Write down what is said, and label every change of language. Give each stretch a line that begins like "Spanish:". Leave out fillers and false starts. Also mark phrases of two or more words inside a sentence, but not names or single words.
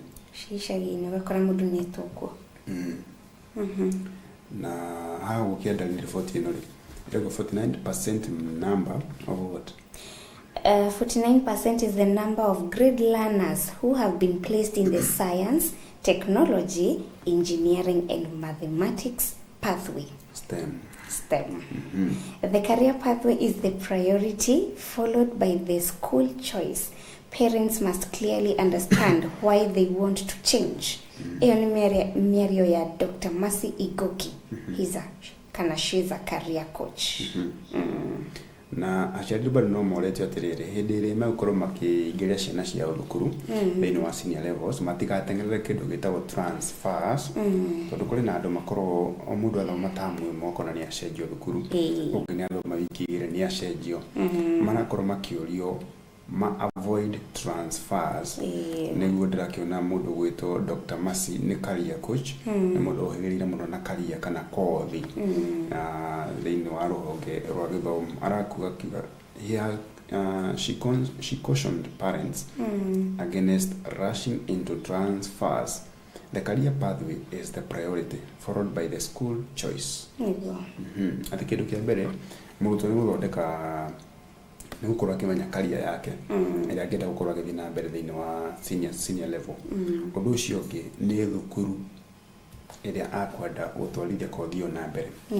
Kikuyu: icagi-inĩ ũgakora mũndũ nĩ etũkwo na haha gũkĩenda nĩ report ĩno rĩ 49%
English: number of what? 49% is the number of grade learners who have been placed in the science, technology, engineering and mathematics pathway. STEM. The career pathway is the priority, followed by the school choice. Parents must clearly understand why they want to change.
Swahili: Hiyo ni miario ya Dr. Mercy Igoki.
English: She's a career coach.
Kikuyu: na aciari bado no morete atiriri hindi iri megũkorwo makĩingĩria ciana ciao thukuru thĩinĩ wa
English: senior levels
Kikuyu: matigatengerere kĩndũ gĩtagwo transfers tondũ kũrĩ na andũ makorwo o mũndũ athoma tamu ĩmwe ũkona nĩ acenjio thukuru ũngĩ nĩ athoma wiki igĩrĩ nĩ acenjio marakorwo makĩũrio
English: avoid transfers
Kikuyu: nĩguo ndĩrakĩona mũndũ gwĩtwo Dr. Mercy nĩ
English: career coach
Kikuyu: nĩ mũndũ ũhĩgĩrĩire mũno na career kana kothi thĩinĩ wa rũhonge rwa gĩthomo arakuga kiuga
English: she cautioned parents against rushing into transfers. The career pathway is the priority followed by the school choice.
Kikuyu: Ati kĩndũ kĩa mbere mũrutwo nĩ gũthondeka nĩ gũkorwo akĩmenya career yake ĩrĩa angĩenda gũkorwo agĩthiĩ na mbere thĩinĩ wa
English: senior level.
Kikuyu: Ũndũ ũcio ũngĩ nĩ thukuru ĩrĩa akwenda gũtwarithia kothi ĩyo na mbere.